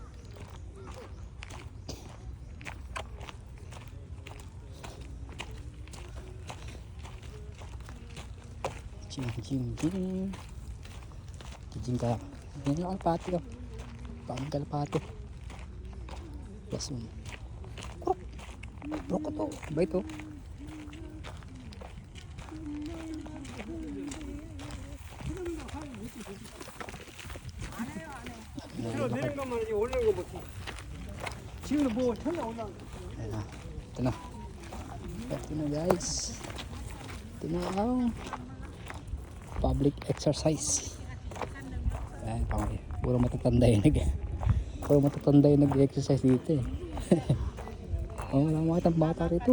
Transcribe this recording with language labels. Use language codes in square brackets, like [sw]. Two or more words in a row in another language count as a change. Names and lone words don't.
[tl] Gym. Gym tayo. Yan yung kalapati, oh. Pang kalapati. Plus one. Bro ko to. Ba ito? [ko] 내린 것만 이제 올리는 거 보지. 지금 뭐 전혀 올라. [tl] Ito na. Ito na guys. Ito na ang [en] public exercise. [tl] Ayan, puro matatanda yung nag-exercise dito eh. Wala makitang bata rito.